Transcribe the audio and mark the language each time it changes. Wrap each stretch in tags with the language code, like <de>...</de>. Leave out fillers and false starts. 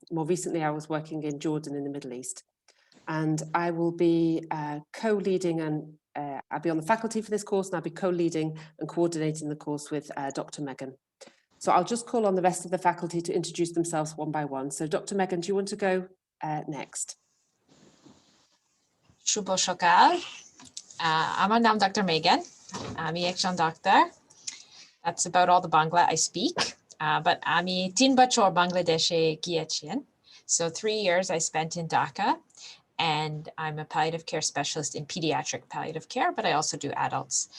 <en>More recently, I was working in Jordan in the Middle East. And I will be co-leading and I'll be on the faculty for this course, and I'll be co-leading and coordinating the course with Dr. Megan. So I'll just call on the rest of the faculty to introduce themselves one by one. So Dr. Megan, do you want to go next?</en> <bn>শুভ সকাল আমার নাম Dr.</bn> <en>Megan</en> <bn>আমি একজন</bn> <en>doctor. That's about all the Bangla I speak, but</en> <bn>আমি 3 বছর বাংলাদেশে গিয়েছিলাম.</bn> <en>So 3 years I spent in Dhaka, and I'm a palliative care specialist in pediatric palliative care, but I also do adults.</en>